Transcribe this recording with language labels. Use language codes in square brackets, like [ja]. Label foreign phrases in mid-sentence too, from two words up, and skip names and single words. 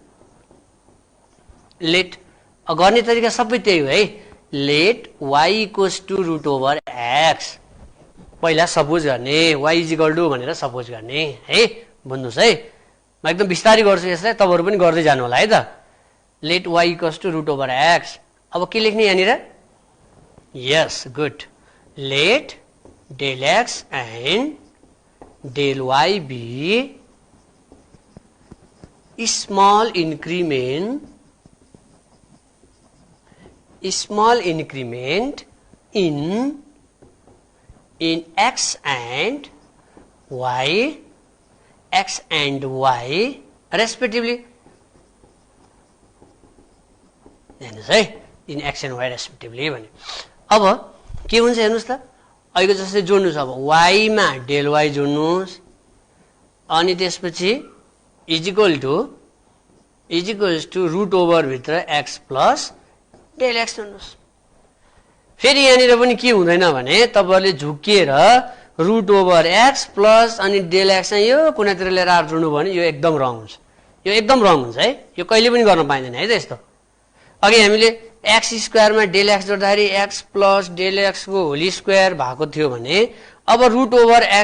[ne] लेट गर्ने तरिका सबै त्यही हो है [en] let y √x [ne] पहिला सपोज गर्ने y = भनेर सपोज गर्ने है बुझ्नुस् है म एकदम विस्तारै गर्छु यसलाई तपाईहरु पनि गर्दै जानु होला है त [en] let y √x [ne] अब के लेख्ने यहाँनिर [en] yes good let del x and del y be small increment in x and y respectively [ne] हेर्नुस् है [en] in x and y respectively [ne] भने अब के हुन्छ हेर्नुस् त अहिले जस्तै जोड्नुस् अब y मा del y जोड्नुस् अनि त्यसपछि [en] equals to root over [ne] भित्र [en] x plus del x [ne] जोड्नुस् फेरि यहाँनिर पनि के हुँदैन भने तपाईहरुले झुकिएर [en] root over x plus [ne] अनि del x चाहिँ यो कुनातिर लिएर आएर जोड्नु भने यो एकदम रङ हुन्छ यो एकदम रङ हुन्छ है यो कहिले पनि गर्न पाइदैन है त यस्तो अघि हामीले [en] x square [ne] मा del x जोड्दाखेरि [en] x plus del x [ne] को [en] whole square [ne] भएको थियो भने अब [en] root over x